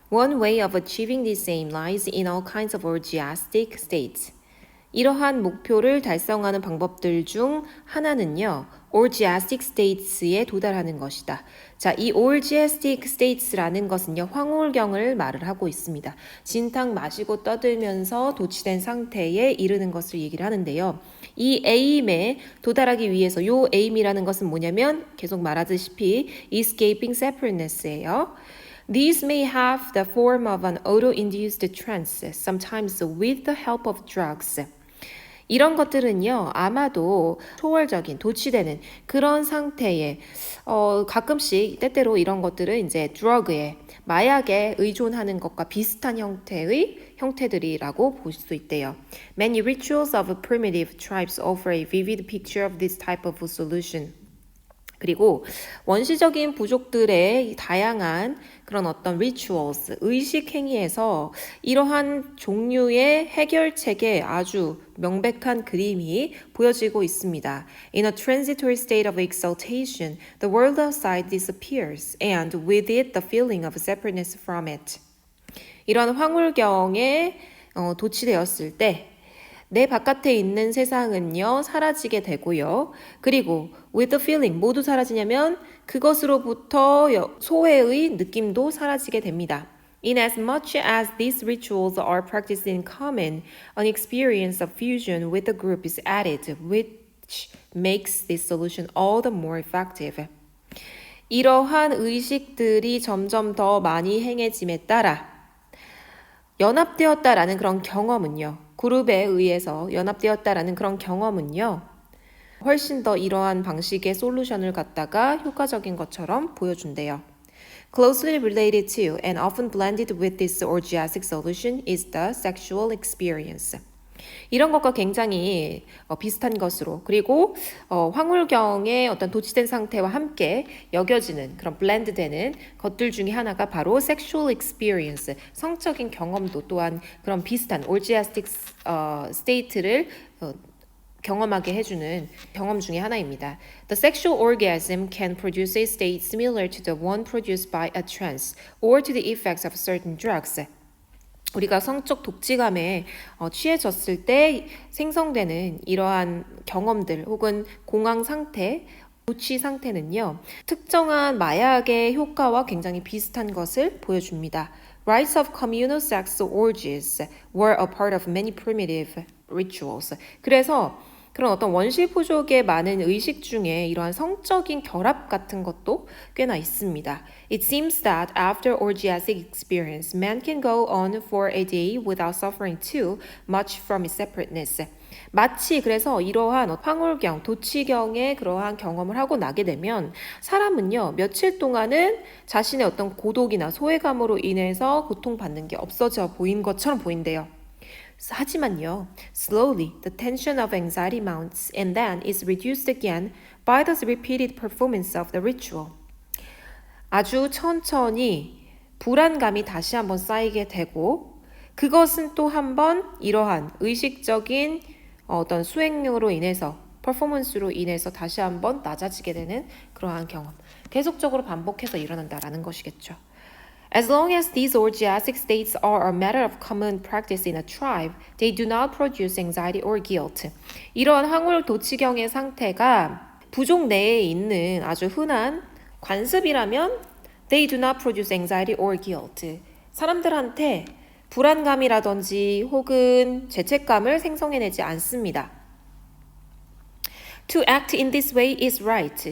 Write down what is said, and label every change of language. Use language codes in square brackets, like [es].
[en] One way of achieving this aim lies in all kinds of orgiastic states. [ko] 이러한 목표를 달성하는 방법들 중 하나는요, orgiastic states에 도달하는 것이다. 자, 이 orgiastic states라는 것은요, 황홀경을 말을 하고 있습니다. 진탕 마시고 떠들면서 도취된 상태에 이르는 것을 얘기를 하는데요. 이 aim에 도달하기 위해서 요 aim이라는 것은 뭐냐면 계속 말하듯이 [en] escaping separateness [ko] 예요. [en] These may have the form of an auto-induced trance, sometimes with the help of drugs. [ko] 이런 것들은요, 아마도 초월적인, 도취되는 그런 상태에, 가끔씩, 때때로 이런 것들은 이제 드러그에, 마약에 의존하는 것과 비슷한 형태들이라고 볼 수 있대요. [en] Many rituals of primitive tribes offer a vivid picture of this type of solution. [ko] 그리고 원시적인 부족들의 다양한 그런 어떤 rituals, 의식 행위에서 이러한 종류의 해결책의 아주 명백한 그림이 보여지고 있습니다. [en] In a transitory state of exaltation, the world outside disappears, and with it the feeling of separateness from it. [ko] 이런 황홀경에 도취되었을 때 내 바깥에 있는 세상은요, 사라지게 되고요. 그리고 [en] with the feeling, [ko] 모두 사라지냐면 그것으로부터 소외의 느낌도 사라지게 됩니다. [en] In as much as these rituals are practiced in common, an experience of fusion with the group is added, which makes this solution all the more effective. [ko] 이러한 의식들이 점점 더 많이 행해짐에 따라 연합되었다라는 그런 경험은요. 그룹에 의해서 연합되었다라는 그런 경험은요. 훨씬 더 이러한 방식의 솔루션을 갖다가 효과적인 것처럼 보여준대요. [en] Closely related to and often blended with this orgiastic solution is the sexual experience. [ko] 이런 것과 굉장히 비슷한 것으로 그리고 황홀경의 어떤 도취된 상태와 함께 여겨지는 그런 블렌드되는 것들 중에 하나가 바로 sexual experience, 성적인 경험도 또한 그런 비슷한 orgiastic state를 경험하게 해주는 경험 중에 하나입니다. [en] The sexual orgasm can produce a state similar to the one produced by a trance or to the effects of certain drugs. [ko] 우리가 성적 독지감에 취해졌을 때 생성되는 이러한 경험들 혹은 공황 상태, 도취 상태는요. 특정한 마약의 효과와 굉장히 비슷한 것을 보여줍니다. [en] Rites of communal sex orgies were a part of many primitive rituals. [ko] 그래서 그런 어떤 원시부족의 많은 의식 중에 이러한 성적인 결합 같은 것도 꽤나 있습니다. [en] It seems that after orgiastic experience, man can go on for a day without suffering too much from his separateness. [ko] 마치 그래서 이러한 황홀경, 도취경의 그러한 경험을 하고 나게 되면 사람은요, 며칠 동안은 자신의 어떤 고독이나 소외감으로 인해서 고통받는 게 없어져 보인 것처럼 보인대요. 하지만요, [en] slowly the tension of anxiety mounts and then is reduced again by the repeated performance of the ritual. [ko] 아주 천천히 불안감이 다시 한번 쌓이게 되고 그것은 또 한번 이러한 의식적인 어떤 수행력으로 인해서 퍼포먼스로 인해서 다시 한번 낮아지게 되는 그러한 경험. 계속적으로 반복해서 일어난다라는 것이겠죠. [en] As long as these orgiastic states are a matter of common practice in a tribe, they do not produce anxiety or guilt. [ko] 이러한 황홀 도취경의 상태가 부족 내에 있는 아주 흔한 관습이라면 [en] they do not produce anxiety or guilt. [ko] 사람들한테 불안감이라든지 혹은 죄책감을 생성해내지 않습니다. [en] To act in this way is right.